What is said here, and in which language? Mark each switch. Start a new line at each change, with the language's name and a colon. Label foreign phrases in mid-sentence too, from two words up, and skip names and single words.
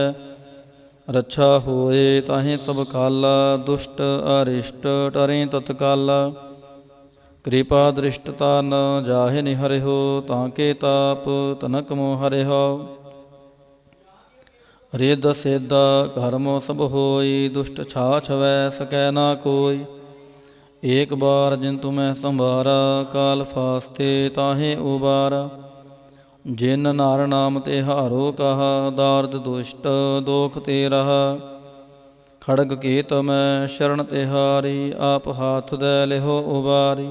Braj: रक्षा होए ताहे सब काला, दुष्ट अरिष्ट टरें तत्काला। कृपा दृष्टता न जाहे निहरे हो, ताके ताप तनक मोह हरे हो। रिद सिद्ध कर्मो सब होई, दुष्ट छाछ वै सकै ना कोई। ਏਕ ਬਾਰ ਜਿਨ ਤੁਮੈ ਸੰਭਾਰਾ, ਕਾਲ ਫਾਸਤੇ ਤਾਹੇ ਉਬਾਰਾ। ਜਿਨ ਨਾਰ ਨਾਮ ਤੇ ਹਾਰੋ ਕਹਾ, ਦਾਰਦ ਦੁਸ਼ਟ ਦੋਖ ਤੇ ਰਹਾ। ਖੜਗ ਕੇਤ ਮੈਂ ਸ਼ਰਨ ਤਿਹਾਰੀ, ਆਪ ਹਾਥ ਦੈ ਲਿਹੋ ਉਬਾਰੀ।